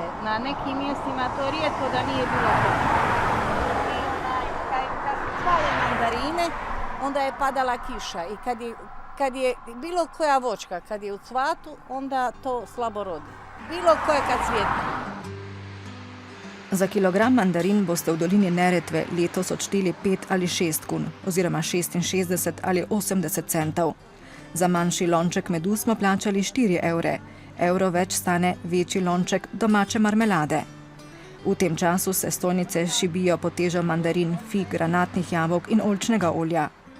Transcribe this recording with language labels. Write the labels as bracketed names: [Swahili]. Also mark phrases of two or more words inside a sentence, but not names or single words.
[Croatian] Na nekim mjestima to je rijetko da nije bilo tuče. Kad su cvale mandarine, onda je padala kiša i kad je bilo koja voćka, kad je u cvatu, onda to slabo rodi. Bilo koja kad cvjeta. [Slovenian] Za kilogram mandarin boste v dolini Neretve letos odšteli 5 ali 6 kun, oziroma 66 ali 80 centov. Za manjši lonček medu smo plačali 4 evre. Evro več stane večji lonček domače marmelade. V tem času se stojnice šibijo pod težo mandarin, fig, granatnih jabolk in oljčnega olja.